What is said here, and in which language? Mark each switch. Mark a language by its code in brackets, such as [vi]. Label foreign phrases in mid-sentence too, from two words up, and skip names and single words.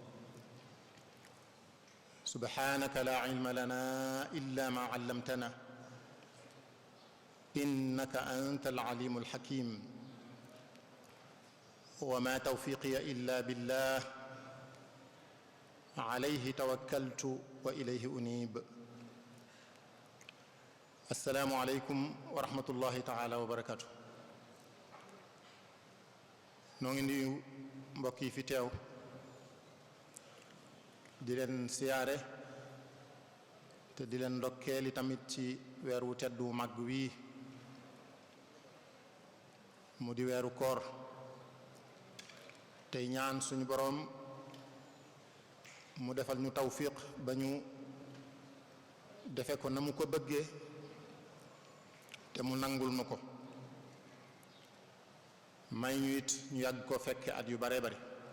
[ar] سبحانك لا علم لنا إلا ما علمتنا إنك أنت العليم الحكيم وما توفيقي إلا بالله عليه توكلت وإليه أنيب السلام عليكم ورحمة الله تعالى وبركاته [wo] noo ngi nuyu mbokk yi fi teew di leen siyaare te di leen ndokkeeli tamit ci weer wu tedd wu mag wii mu di weeru koor tey ñaan suñu boroom mu defal ñu tawfiq ba ñu defe ko na mu ko bëggee te mu nangul nu ko may ñu it ñu yàgg ko fekke at yu bare bare